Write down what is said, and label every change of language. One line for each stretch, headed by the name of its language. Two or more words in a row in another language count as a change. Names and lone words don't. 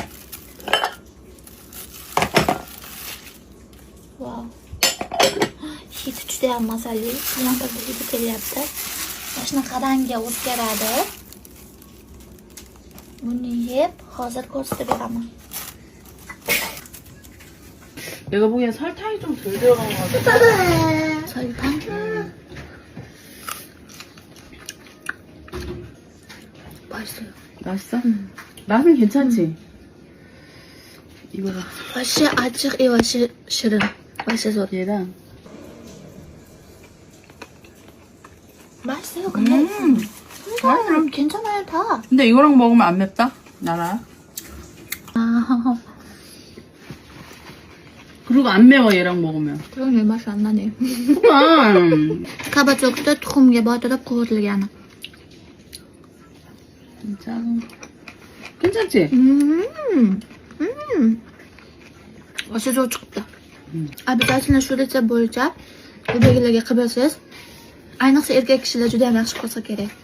Uzbek: Wow. Hidi juda ham mazali. Qalampirda hidi kelyapti. Mana shunaqa rangi o'zgaradi. Buni yeb, hozir ko'rsatib beraman.
Korean: 내가 보기엔 설탕이 좀 덜 들어간 것 같아. 설탕? 맛있어요. 맛있어? 맛은 괜찮지? 이거랑 맛이 아직 이거 싫은. 맛있어. 얘랑 맛있어요. 근데 괜찮아요 다. 근데 이거랑 먹으면 안 맵다? 나라. 아, 그리고 안 매워 얘랑 먹으면. 그런 게 맛이 안 나네. 그만.
Uzbek: 가바쪽도 tuxumga botirib qovurilgani.
Korean: 진짜 괜찮지?
Uzbek: Oshi zo'r chiqdi. Obязательно shu retsept bo'yicha uydagilarga qilib bersangiz, ayniqsa erkak kishilar juda ham yaxshi ko'rsa kerak.